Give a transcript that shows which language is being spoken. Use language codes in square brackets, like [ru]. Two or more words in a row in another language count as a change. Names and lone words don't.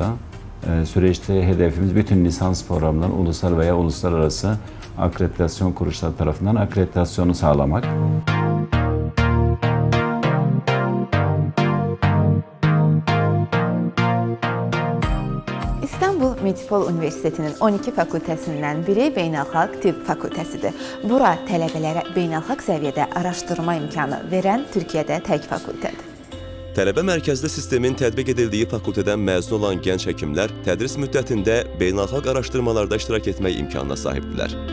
[tr] Süreçte hedefimiz bütün lisans programlarının ulusal veya uluslararası akreditasyon kuruluşları tarafından akreditasyonu sağlamak. [az] İstanbul Medipol Universitetinin 12 fakültəsindən biri Beynəlxalq Tibb Fakültəsidir. Bura tələbələrə beynəlxalq səviyyədə araşdırma imkanı verən Türkiyədə tək fakültədir. Tələbə mərkəzli sistemin tətbiq edildiyi fakültədən məzun olan gənc həkimlər tədris müddətində beynəlxalq araşdırmalarda iştirak etmək imkanına sahibdirlər.